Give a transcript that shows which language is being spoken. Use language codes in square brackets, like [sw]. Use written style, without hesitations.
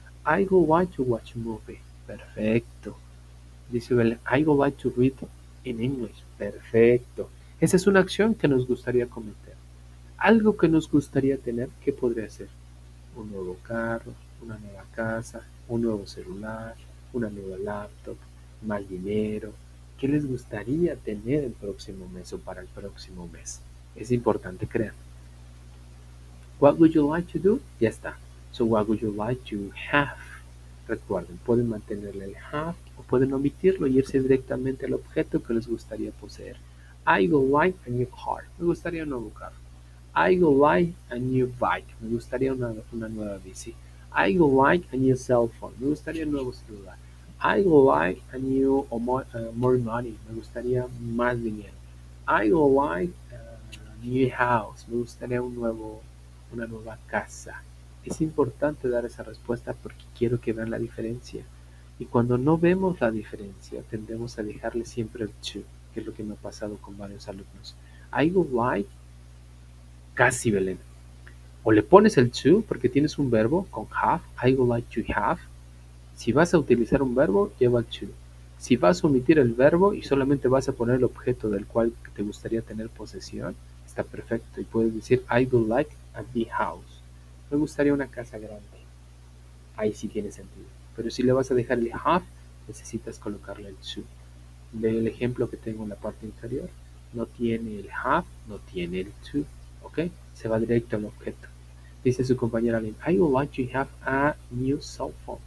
[en] I would like to watch a movie. [es] Perfecto. Dice Belén, [en] I would like to read in English. [es] Perfecto. Esa es una acción que nos gustaría cometer. Algo que nos gustaría tener, ¿qué podría ser? Un nuevo carro, una nueva casa, un nuevo celular, una nueva laptop, más dinero. ¿Qué les gustaría tener el próximo mes o para el próximo mes? Es importante crear. [en] What would you like to do? [es] Ya está. [en] So what would you like to have? [es] Recuerden, pueden mantenerle el have o pueden omitirlo y irse directamente al objeto que les gustaría poseer. [en] I would like a new car. [es] Me gustaría un nuevo carro. [en] I would like a new bike. [es] Me gustaría una nueva bici. [en] I would like a new cell phone. [es] Me gustaría un nuevo celular. [en] I would like a new or more money. [es] Me gustaría más dinero. [en] I would like a new house. [es] Me gustaría una nueva casa. Es importante dar esa respuesta porque quiero que vean la diferencia. Y cuando no vemos la diferencia, tendemos a dejarle siempre el to, que es lo que me ha pasado con varios alumnos. [en] I would like, [es] casi Belén. O le pones el to porque tienes un verbo con have, [en] I would like to have. [es] Si vas a utilizar un verbo, lleva el to. Si vas a omitir el verbo y solamente vas a poner el objeto del cual te gustaría tener posesión, está perfecto. Y puedes decir, [en] I would like a big house. [es] Me gustaría una casa grande. Ahí sí tiene sentido. Pero si le vas a dejar el have, necesitas colocarle el to. Ve el ejemplo que tengo en la parte inferior. No tiene el have, no tiene el to. ¿Ok? Se va directo al objeto. Dice su compañera [en] Lynn, I would like to have a new cell phone.